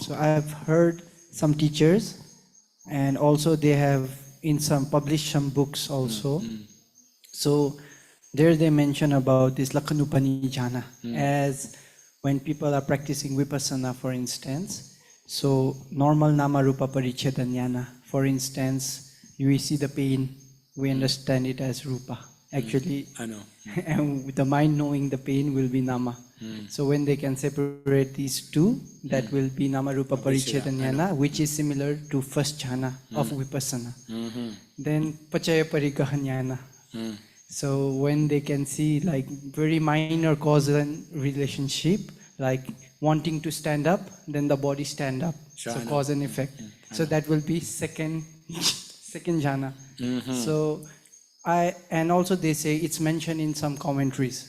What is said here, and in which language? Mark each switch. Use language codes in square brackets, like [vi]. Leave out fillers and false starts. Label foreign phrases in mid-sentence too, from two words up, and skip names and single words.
[en] So I have heard some teachers, and also they have in some published some books also. So there they mention about this [pi] Lakhanupani jhana [en] as when people are practicing vipassana, for instance. So normal [pi] nama rupa paricheda jnana, [en] for instance, we see the pain, we understand it as rupa. Actually, I know. And with the mind knowing the pain will be nama. So when they can separate these two, that will be [pi] nama rupa paricheda jnana, [en] which is similar to first jhana of vipassana. [pi] Then pachaya parigaha jnana. [en] So when they can see like very minor cause and relationship, like wanting to stand up, then the body stand up. Sure, so I know. cause and effect. So that will be second jhana. So and also they say it's mentioned in some commentaries.